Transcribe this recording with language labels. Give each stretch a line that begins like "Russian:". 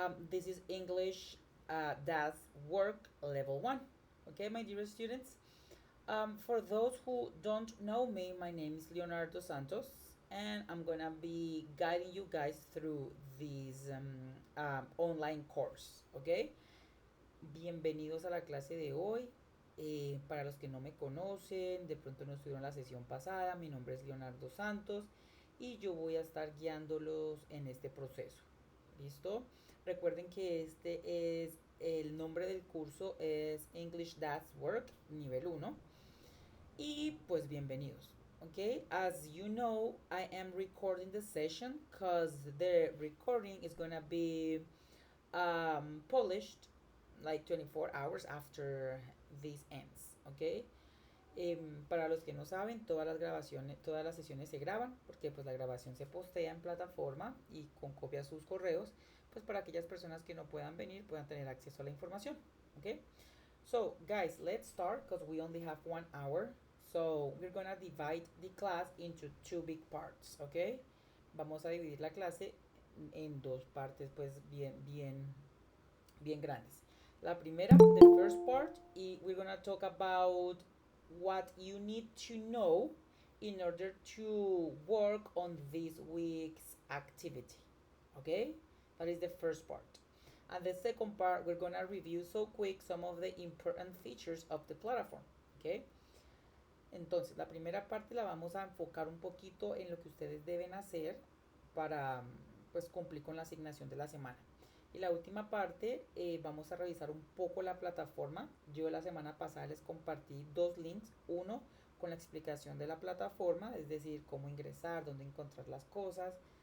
English: This is English That's Work Level 1. Okay, my dear students. For those who don't know me, my name is Leonardo Santos, and I'm gonna be guiding you guys through this online course.
Spanish: Okay, bienvenidos a la clase de hoy. Para los que no me conocen, de pronto no estuvieron en la sesión pasada, mi nombre es Leonardo Santos y yo voy a estar guiándolos en este proceso. ¿Listo? Recuerden que este es el nombre del curso, es English That's Work, nivel 1. Y pues bienvenidos.
English: Okay, as you know, I am recording the session because the recording is gonna be polished like 24 hours after this ends, ¿ok?
Spanish: Para los que no saben, todas las sesiones se graban porque pues la grabación se postea en plataforma y con copia a sus correos, pues para aquellas personas que no puedan venir puedan tener acceso a la información, ¿ok?
English: So guys, let's start because we only have 1 hour. So we're gonna divide the class into two big parts, ¿ok?
Spanish: Vamos a dividir la clase en dos partes pues bien grandes. La primera,
English: the first part, y we're gonna talk about what you need to know in order to work on this week's activity. Okay? That is the first part. And the second part, we're gonna review so quick some of the important features of the platform. Okay?
Spanish: Entonces, la primera parte la vamos a enfocar un poquito en lo que ustedes deben hacer para pues cumplir con la asignación de la semana. Y la última parte, vamos a revisar un poco la plataforma. Yo la semana pasada les compartí dos links. Uno con la explicación de la plataforma, es decir, cómo ingresar, dónde encontrar las cosas.